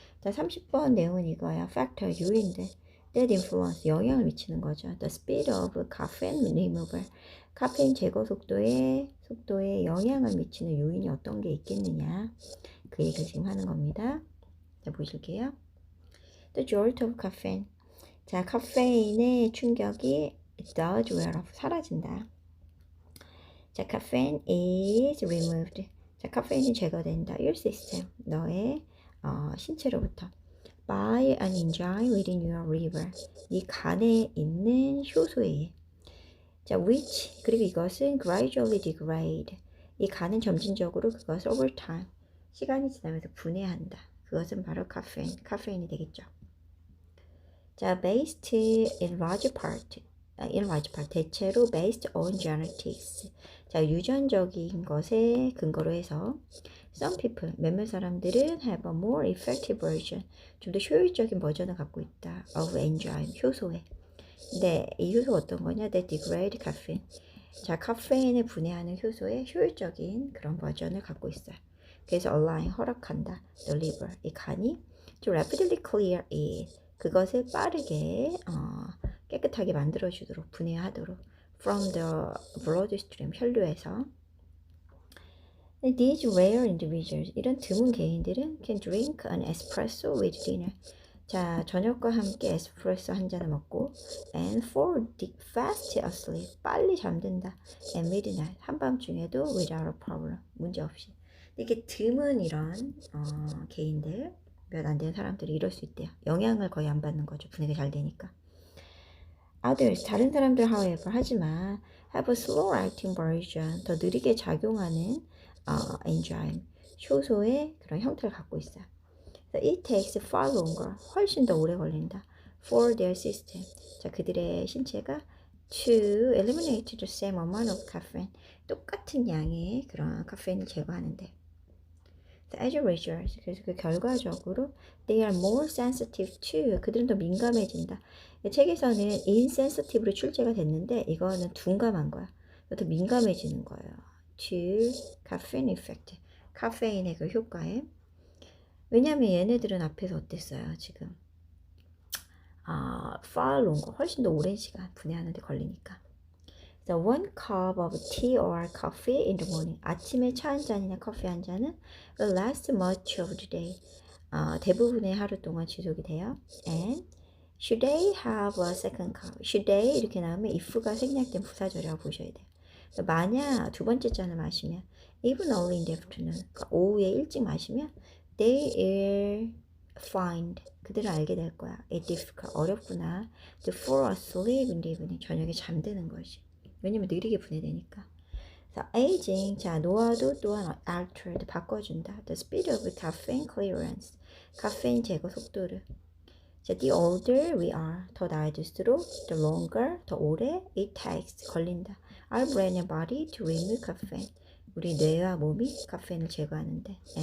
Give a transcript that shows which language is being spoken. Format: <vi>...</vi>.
<ko>자, 30번 내용은 이거야.</ko> <en>factor</en> <ko>요인들</ko> <en>that influence</en> <ko>영향을 미치는 거죠.</ko> <en>The speed of caffeine removal</en> <ko>카페인 제거 속도에 영향을 미치는 요인이 어떤 게 있겠느냐 그 얘기를 지금 하는 겁니다. 자, 보실게요.</ko> <en>The jolt of caffeine</en> <ko>자, 카페인의 충격이</ko> <en>it does wear off</en> <ko>사라진다. 자,</ko> <en>caffeine is removed</en> <ko>자, 카페인이 제거된다.</ko> <en>Your system</en> <ko>너의 신체로부터</ko> <en>by an enzyme within your liver</en> <ko>네 간에 있는 효소에 의해 자,</ko> <en>which</en> <ko>그리고 이것은</ko> <en>gradually degrade</en> <ko>이 간은 점진적으로 그것을</ko> <en>over time</en> <ko>시간이 지나면서 분해한다. 그것은 바로 카페인이 되겠죠. 자,</ko> <en>based in large part</en> <ko>대체로</ko> <en>based on genetics</en> <ko>자, 유전적인 것에 근거로 해서</ko> <en>some people</en> <ko>몇몇 사람들은</ko> <en>have a more effective version</en> <ko>좀 더 효율적인 버전을 갖고 있다</ko> <en>of enzyme</en> <ko>효소에 네, 이 효소가 어떤 거냐?</ko> <en>That degrade caffeine.</en> <ko>자, 카페인을 분해하는 효소의 효율적인 그런 버전을 갖고 있어요. 그래서 align, 허락한다.</ko> <en>The liver,</en> <ko>이 간이</ko> <en>to rapidly clear it.</en> <ko>그것을 빠르게 깨끗하게 만들어주도록, 분해하도록</ko> <en>from the bloodstream,</en> <ko>혈류에서</ko> <en>These rare individuals,</en> <ko>이런 드문 개인들은</ko> <en>can drink an espresso with dinner.</en> <ko>자, 저녁과 함께 에스프레소 한 잔을 먹고</ko> <en>and fall fast asleep,</en> <ko>빨리 잠든다.</ko> <en>and midnight,</en> <ko>한밤중에도</ko> <en>without a problem,</en> <ko>문제없이. 이게 드문 이런 개인들, 몇 안 되는 사람들이 이럴 수 있대요. 영향을 거의 안 받는 거죠. 분해가 잘 되니까.</ko> <en>Others,</en> <ko>다른 사람들</ko> <en>however,</en> <ko>하지만</ko> <en>have a slow acting version,</en> <ko>더 느리게 작용하는</ko> <en>enzyme,</en> <ko>효소의 그런 형태를 갖고 있어요.</ko> <en>So it takes far longer,</en> <ko>훨씬 더 오래 걸린다.</ko> <en>For their system,</en> <ko>자, 그들의 신체가</ko> <en>to eliminate the same amount of caffeine,</en> <ko>똑같은 양의 그런 카페인을 제거하는데.</ko> <en>So as a result,</en> <ko>그래서 그 결과적으로</ko> <en>they are more sensitive to,</en> <ko>그들은 더 민감해진다. 책에서는 insensitive로 출제가 됐는데 이거는 둔감한 거야. 더 민감해지는 거예요.</ko> <en>To caffeine effect,</en> <ko>카페인의 그 효과에. 왜냐면 얘네들은 앞에서 어땠어요? 지금</ko> <en>far longer,</en> <ko>훨씬 더 오랜 시간 분해하는데 걸리니까.</ko> <en>So one cup of tea or coffee in the morning.</en> <ko>아침에 차 한 잔이나 커피 한 잔은</ko> <en>will last much of the day.</en> <ko>대부분의 하루 동안 지속이 돼요.</ko> <en>And should they have a second cup? Should they</en> <ko>이렇게 나오면 if가 생략된 부사절이라고 보셔야 돼요. 만약 두 번째 잔을 마시면</ko> <en>even early in the afternoon,</en> <ko>그러니까 오후에 일찍 마시면</ko> <en>they will find,</en> <ko>그들은 알게 될 거야.</ko> <en>It difficult,</en> <ko>어렵구나.</ko> <en>To fall asleep in the evening,</en> <ko>저녁에 잠드는 것이. 왜냐면 느리게 분해되니까. 자,</ko> <en>aging,</en> <ko>자, 노화도 또한</ko> <en>altered,</en> <ko>바꿔준다.</ko> <en>The speed of caffeine clearance,</en> <ko>카페인 제거 속도를. 자,</ko> <en>the older we are,</en> <ko>더 나이 들수록</ko> <en>the longer,</en> <ko>더 오래</ko> <en>it takes,</en> <ko>걸린다.</ko> <en>Our brain and body to remove caffeine,</en> <ko>우리 뇌와 몸이 카페인을 제거하는데.</ko>